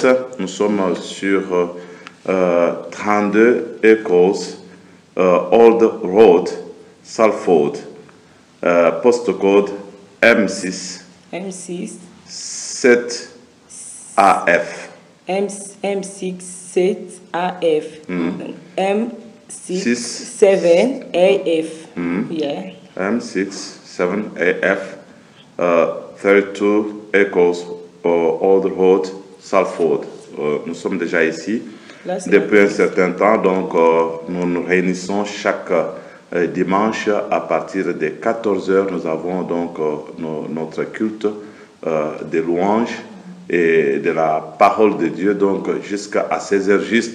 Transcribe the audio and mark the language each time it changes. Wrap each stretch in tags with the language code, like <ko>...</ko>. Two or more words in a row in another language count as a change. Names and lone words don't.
<fr>Nous sommes sur 32 Echoes, Old Road, Salford, postcode M6, 7 AF.</fr> <en>M6 7AF. M6 7AF. Yeah. M6 7AF.</en> <fr>32 Echoes, Old Road, Salford. Nous sommes déjà ici depuis un certain temps, donc nous nous réunissons chaque dimanche à partir de 14h. Nous avons donc notre culte de louange et de la parole de Dieu, donc jusqu'à 16h juste.</fr>